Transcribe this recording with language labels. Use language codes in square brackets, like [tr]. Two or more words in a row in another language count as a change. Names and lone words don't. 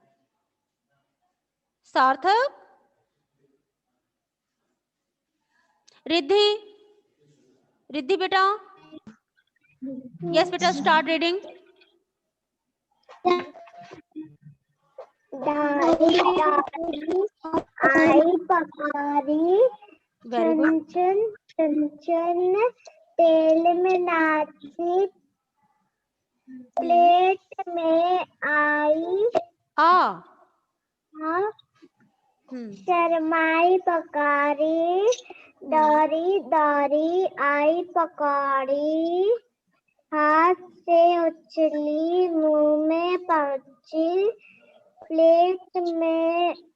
[hi] सार्थक, रिद्धि, रिद्धि बेटा, यस बेटा, [en] start reading. [hi] दौड़ी दौड़ी आई पकौड़ी [en] very good, [hi] छुन छुन छुन तेल में नाची प्लेट में आई आ शर्माई पकौड़ी दौड़ी दौड़ी आई पकौड़ी हाथ से उछली मुंह में पहुंची प्लेट में